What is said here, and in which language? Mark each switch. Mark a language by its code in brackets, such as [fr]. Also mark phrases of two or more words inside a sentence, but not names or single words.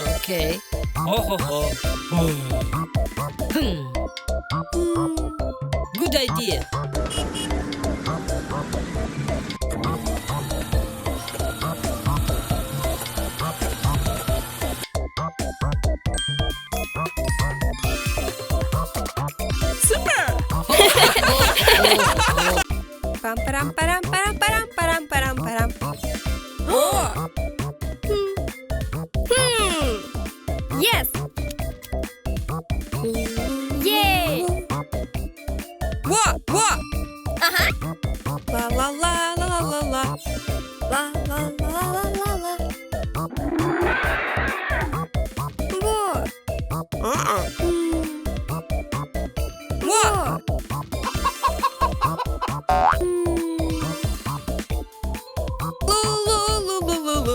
[en] Okay. Oh ho ho. Hmm. Good idea. Super! Pam param param param param param param param. Oh! Yes. Yay. Whoa! Whoa! Uh-huh. La la la la la la la. La la la la la la. Whoa. Whoa! Lu lu lu lu lu lu.